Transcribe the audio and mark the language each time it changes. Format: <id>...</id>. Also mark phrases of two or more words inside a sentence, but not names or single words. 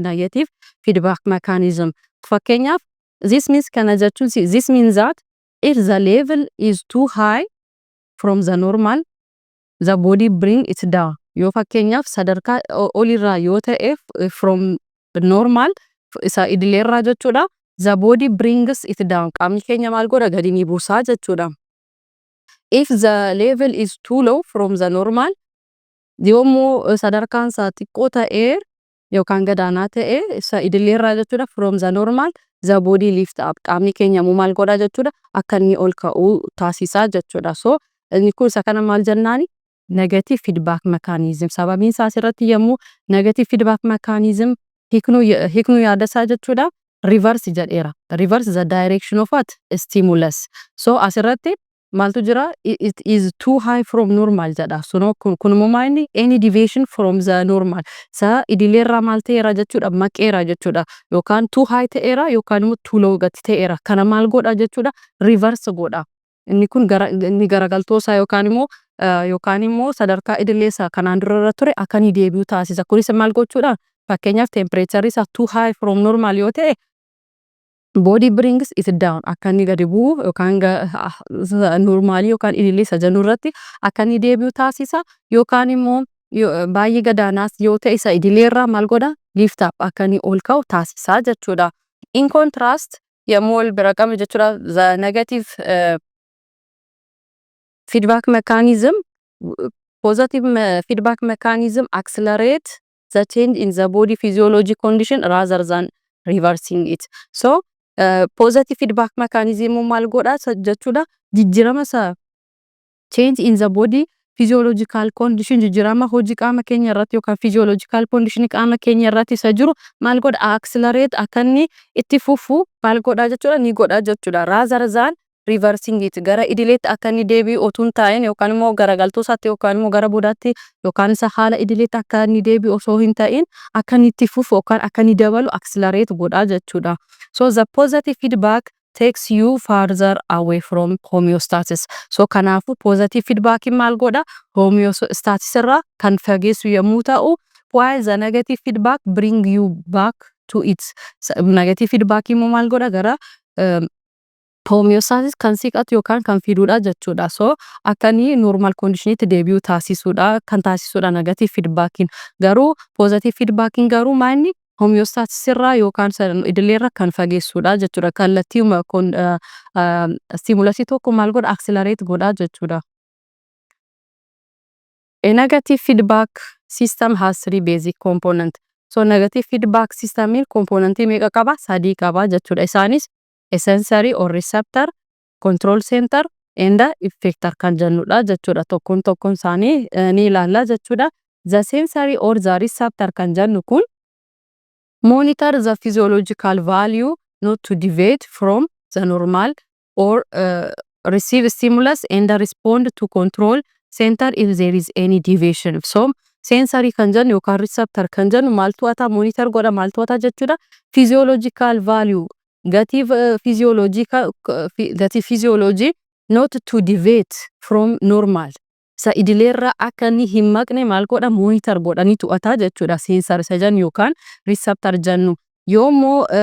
<en>Negative feedback mechanism fakkeenyaaf this means</en> <om>kana jechuun</om> <en>this means that if the level is too high from the normal the body bring it down.</en> <om>Yoo fakkeenyaaf sadarkaa olirraa yoo ta'e</om> <en>from normal</en> <om>isa idilee irraa jechuudha</om> <en>the body brings it down.</en> <om>Qaamni keenya maal godha gadi ni buusaa jechuudha.</om> <en>If the level is too low from the normal,</en> <om>yommuu sadarkaan isaa xiqqoo ta'ee yookaan gadaanaa ta'e isa idileerraa jechuudha</om> <en>from the normal the body lift up.</en> <om>Qaamni keenya immoo maal godha jechuudha akka inni ol ka'uu taasisaa jechuudha. So inni kun isa kana maal jennaani</om> <en>negative feedback mechanism.</en> <om>Sababiin isaa asirratti yommuu</om> <en>negative feedback mechanism</en> <om>hiiknuu yaadasaa jechuudha reverse jedheera.</om> <en>Reverse the direction of what stimulus. So</en> <om>asirratti maaltu jira</om> <en>it is too high from normal jedha.</en> <om>So kunummaa inni</om> <en>any deviation from the normal</en> <om>sa idileerraa maal ta'eera jechuudha maqeera jechuudha yookaan</om> <en>too high</en> <om>ta'eera yookaan immoo</om> <en>too low</en> <om>gati ta'eera kana maal godha jechuudha reverse godha. Inni kun inni garagaltoosaa yookaan immoo sadarkaa idileessaa kanaan dura ture akka inni deebi'u taasisa. Kunis maal gochuudha fakkeenyaaf temperature isaa</om> <en>too high from normal</en> <om>yoo ta'e</om> <en>body brings it down</en> <om>akka inni gadi bu'u yookaan normaalii yookaan idileessa jennu irratti akka inni deebi'u taasisa yookaan immoo baay'ee gadaanaas yoo ta'e isa idileerraa maal godha</om> <en>lift up</en> <om>akka inni ol ka'u taasisaa jechuudha.</om> <en>In contrast</en> <om>yommuu ol bira qabne jechuudha</om> <en>the negative feedback mechanism, positive feedback mechanism accelerate the change in the body physiology condition rather than reversing it. So positive feedback mechanism</en> <om>maal godha jechuudha jijjiirama sa</om> <en>change in the body physiological condition</en> <om>jijjiirama hojii qaama keenya irratti yookaan</om> <en>physiological condition</en> <om>qaama keenya irratti isa jiru maal godha accelerate akka inni itti fufu maal godha jechuudha ni godha jechuudha</om> <en>rather than reversing it</en> <om>gara idileetti akka inni deebi'u otoo hin taa'in yookaan immoo garagaltoo isaatti yookaan immoo gara boodaatti yookaan isa haala idileetti akka inni deebi'u osoo hin taa'in akka inni itti fufu yookaan akka inni dabalu accelerate godha jechuudha.</om> <en>So the positive feedback takes you further away from homeostasis.</en> <om>So kanaafu</om> <en>positive feedback</en> <om>maal godha homeostasis irraa kan fageessu yommuu ta'u</om> <en>while the negative feedback bring you back to its negative feedback</en> <om>immoo maal godha gara homeostasis kan siqatu yookaan kan fiduudha jechuudha. So akka inni</om> <en>normal conditionitti</en> <om>deebi'u taasisuudha kan taasisuudha</om> <en>negative feedbackin.</en> <om>Garuu</om> <en>positive feedbackin</en> <om>garuu maanni homeostasis irraa yookaan idileerra kan fageessuudha jechuudha. Kallattiima stimulusii tokko maal godha accelerate godha jechuudha.</om> <en>A negative feedback system has three basic components.</en> <om>So</om> <en>negative feedback system</en> <om>componentii meeqa qaba? Sadii qaba jechuudha.</om> <en>Isaanis a sensory or receptor, control center, and effector</en> <om>kan jennudha jechuudha. Tokkoon isaanii ni ilaalla jechuudha.</om> <en>The sensory or the receptor</en> <om>kan jennu kun</om> <en>monitor the physiological value not to deviate from the normal or receive stimulus and respond to control center if there is any deviation.</en> <om>So sensory kan jennu yookaan receptor kan jennu maal to'ata monitor godha maal to'ata jechuudha</om> <en>physiological value</en> <om>gati physiology</om> <en>not to deviate from normal</en> <om>sa idileerra akka inni hin maqne maal godha monitor godha ni to'ata jechuudha sensor isa jennu yookaan receptor jennu yoommoo</om>